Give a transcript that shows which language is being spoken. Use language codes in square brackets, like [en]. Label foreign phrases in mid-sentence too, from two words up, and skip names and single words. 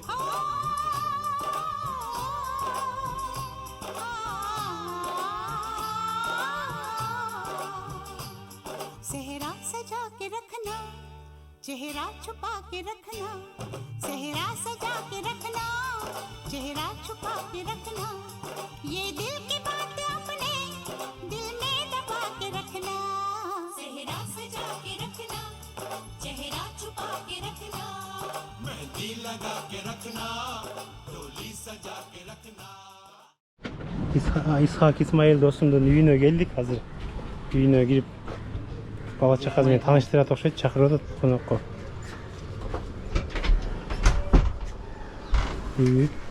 [hi] सेहरा सजा के रखना चेहरा छुपा के रखना सेहरा सजा के रखना चेहरा छुपा के रखना ये दिल की बात अपने दिल में दबा के रखना सेहरा सजा के रखना चेहरा छुपा के रखना मेहंदी लगा के रखना डोली सजा के रखना [ky] Ishaq Ismail достумдун үйүнө келдик. Азыр үйүнө кирип бала чакасы менен тааныштырат окшойт, чакырып атат конокко. Үй.